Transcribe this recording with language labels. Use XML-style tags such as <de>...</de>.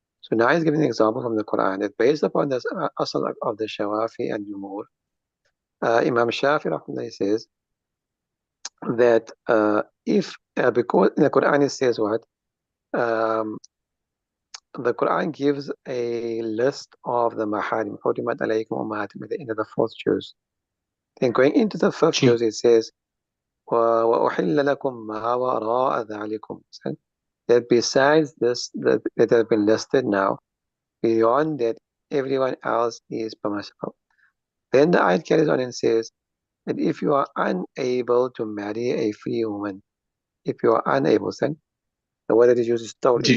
<en>So now he's giving an example from the Quran that based upon this asal of the Shawafi and Jumhur, Imam Shafi rahmatullahi says that if because in the Quran it says what um, the Quran gives a list of the maharim,</en> <ar>حُرِمَتْ عَلَيْكُمْ أُمَّهَاتُكُمْ</ar> <en>at the end of the fourth juz. Then going into the fifth G. juz it says</en> <ar>وَأُحِلَّ لَكُمْ مَا وَرَاءَ ذَلِكُمْ.</ar> <en>So that besides this that have been listed now, beyond that everyone else is permissible. Then the ayat carries on and says that if you are unable to marry a free woman, if you are unable, then the word that is used is told, if</en>